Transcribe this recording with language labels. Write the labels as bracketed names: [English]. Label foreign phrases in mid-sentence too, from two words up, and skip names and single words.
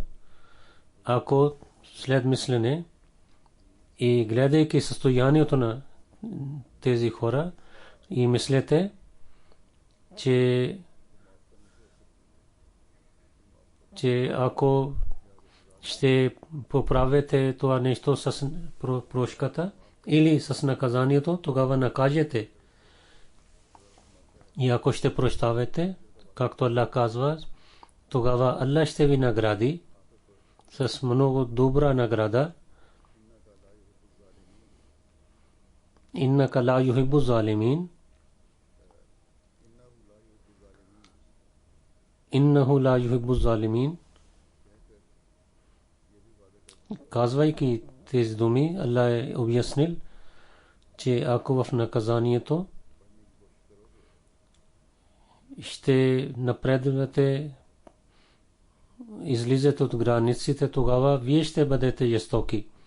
[Bulgarian] Ако след мислене и гледайки състоянието на тези хора и мислете, че ако ще поправите това нещо с прошката или с наказанието, тогава накажете. И ако ще прощавате, както Аллах казва, тогава Аллах ще ви награди с много добра награда. [Arabic] إنك لا يحب الظالمين. إنه لا يحب الظالمين. [Bulgarian] Казвайки тези думи, Аллах е обяснил, че ако в наказанието ще напредвате, излизате от границите, тогава вие ще бъдете жестоки.